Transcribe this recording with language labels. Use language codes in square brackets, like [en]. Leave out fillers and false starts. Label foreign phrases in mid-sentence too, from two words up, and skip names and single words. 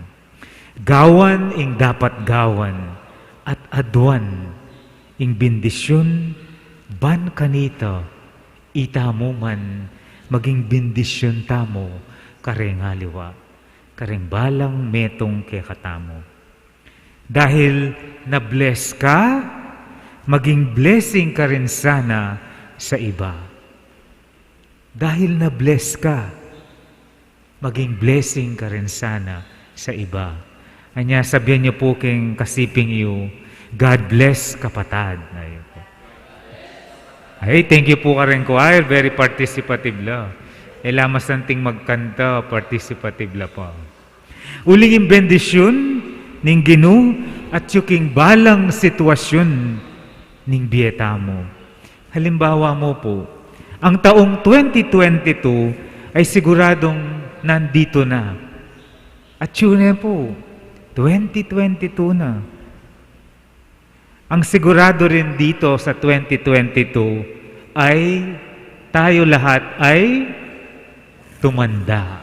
[pam] Gawan ing dapat gawan at aduan ing bendisyon ban kanita itamo man maging bendisyon tamo kareng aliwa, kareng balang metong kaya katamo. [tl] Dahil na-bless ka, maging blessing ka rin sana sa iba. Dahil na-bless ka, maging blessing ka rin sana sa iba. [pam] Anya, sabihan niyo po king kasiping iyo, [en] God bless [pam] kapatad. Ay, [en] thank you [pam] po ka rin choir, [en] very participative la. [pam] Lamas nanting magkanta, participative la pa. Uling yung bendisyon ning Ginoo at yung balang sitwasyon ning biyetamo. [tl] Halimbawa mo po, ang taong 2022 ay siguradong nandito na. At yun po, 2022 na. Ang sigurado rin dito sa 2022 ay tayo lahat ay tumanda.